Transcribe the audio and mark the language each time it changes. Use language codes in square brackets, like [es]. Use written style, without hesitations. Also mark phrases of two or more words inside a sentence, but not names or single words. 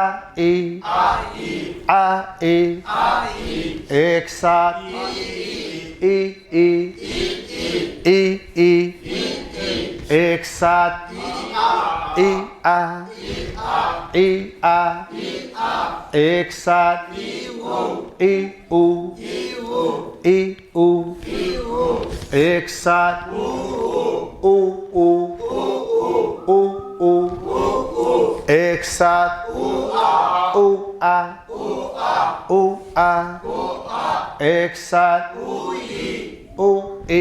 [ur] ای، آ ای، ایک ساتھ، ای ای، ای ای، ایک ساتھ، ای آ، ای آ، ایک ساتھ، ای او، ای او، ایک ساتھ، او او، او او، ایک ساتھ، او آ، او آ، ایک ساتھ، او ای۔